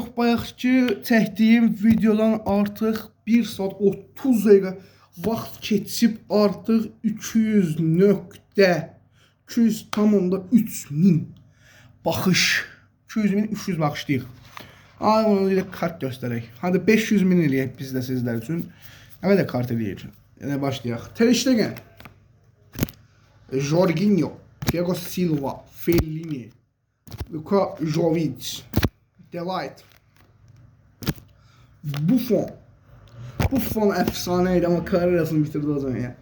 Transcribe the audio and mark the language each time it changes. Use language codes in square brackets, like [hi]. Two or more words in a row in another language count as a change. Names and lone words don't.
[az] Bayaqki çəkdiyim videodan artıq 1 saat 30 dəqiqə vaxt keçib artıq 200.3 baxış. 200.300 baxışlayıq. Ay onu ilə kart göstərək. Hadi 500.000 eləyək biz də sizlər üçün. Həmə də kart eləyək. Yəni başlayaq. Ter Stegen, Jorginho, Thiago Silva, Fellini, Luka Jovic, Delight, Buffon [tr] efsaneydi ama kariyerasını bitirdi o zaman ya.